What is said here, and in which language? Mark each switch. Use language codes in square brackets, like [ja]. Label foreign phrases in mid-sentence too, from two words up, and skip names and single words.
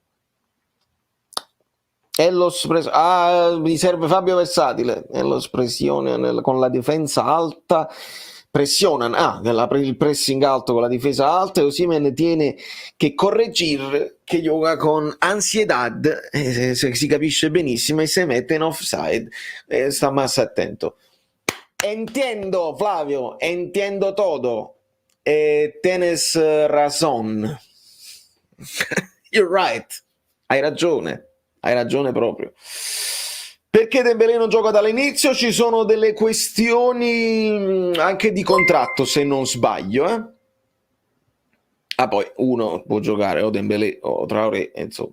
[it] Mi serve Fabio Versatile, pressione con la difesa alta, il pressing alto con la difesa alta, e Osimhen tiene che correggere, che gioca con ansiedad, si capisce benissimo, e si mette in offside, sta más attento. [es] Entiendo, Flavio, entiendo todo. Tienes razón. [en] You're right. [it] Hai ragione proprio. Perché Dembélé non gioca dall'inizio? Ci sono delle questioni anche di contratto, se non sbaglio. Poi uno può giocare o Dembélé o Traoré, insomma.